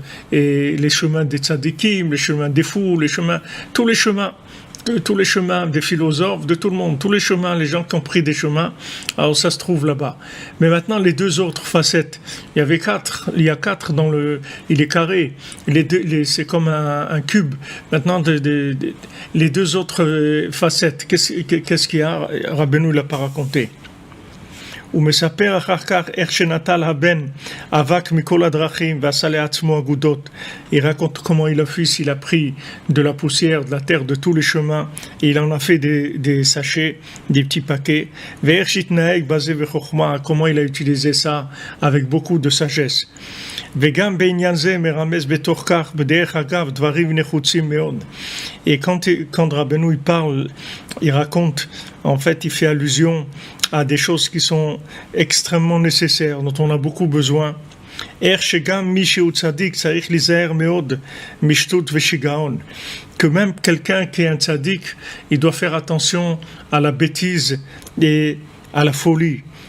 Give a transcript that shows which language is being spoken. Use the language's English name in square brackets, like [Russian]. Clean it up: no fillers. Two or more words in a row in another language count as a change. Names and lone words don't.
[French] Et les chemins des tzadikim, les chemins des fous, tous les chemins des philosophes, de tout le monde, tous les chemins, les gens qui ont pris des chemins, alors ça se trouve là-bas. Mais maintenant, les deux autres facettes, il y a 4 il est carré, c'est comme un cube. Maintenant, les deux autres facettes, qu'est-ce qu'il y a? Rabbeinu l'a pas raconté. [Hebrew] ומספר אחר כך איך שנטל הבן אבק מכל הדרכים ועשה לעצמו אגודות. [French] Il raconte comment il a pris de la poussière, de la terre, de tous les chemins, et il en a fait des sachets, des petits paquets. [Hebrew] ואיך שהתנהג בזה בחוכמה, [French] comment il a utilisé ça avec beaucoup de sagesse. [Hebrew] וגם בעניין זה מרמז בתוך כך, בדרך אגב, דברים נחוצים מאוד. [French] Et quand Rabbeinu il parle, il raconte, en fait, il fait allusion à des choses qui sont extrêmement nécessaires, dont on a beaucoup besoin. Que même quelqu'un qui est un tzaddik, il doit faire attention à la bêtise et à la folie.